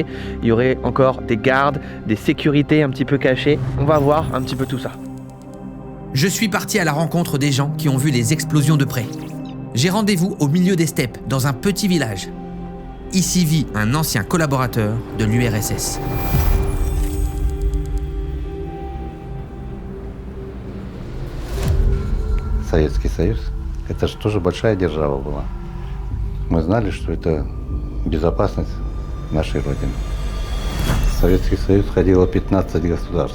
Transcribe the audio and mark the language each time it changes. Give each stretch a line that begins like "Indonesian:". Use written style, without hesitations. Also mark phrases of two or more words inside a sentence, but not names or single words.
French: Il y aurait encore des gardes, des sécurités un petit peu cachées. On va voir un petit peu tout ça. Je suis parti à la rencontre des gens qui ont vu les explosions de près. J'ai rendez-vous au milieu des steppes, dans un petit village. Ici vit un ancien collaborateur de l'URSS.
Russian: Советский Союз, это же тоже большая держава была. Мы знали, что это безопасность нашей Родины. В Советский Союз входило 15 государств.